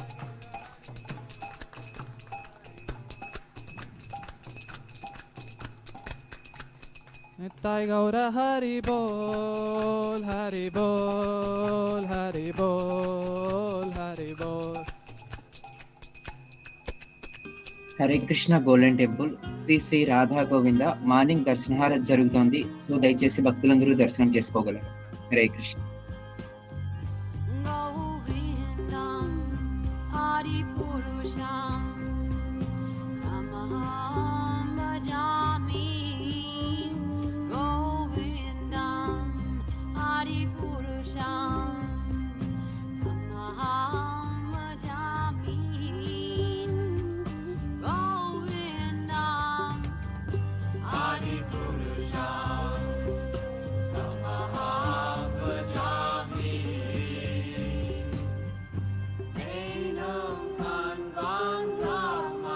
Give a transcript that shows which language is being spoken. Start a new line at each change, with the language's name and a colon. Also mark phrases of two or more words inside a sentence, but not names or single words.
Bangla: Nittai Gaura Hari Bol, Hari Bol, Hari Bol, Hari Bol.
Telugu: హరే కృష్ణ
English: golden temple
Telugu: శ్రీ శ్రీ రాధా గోవింద మార్నింగ్ దర్శనహారతి జరుగుతోంది. సో దయచేసి భక్తులందరూ దర్శనం చేసుకోగలరు. హరే కృష్ణ.
Sanskrit: गोविन्दं हरि पुरुषं तमहं भजामि गोविन्दं हरि पुरुषं तमहं भजामि गोविन्दं हरि पुरुषं तमहं भजामि एनं कन्वन्तम्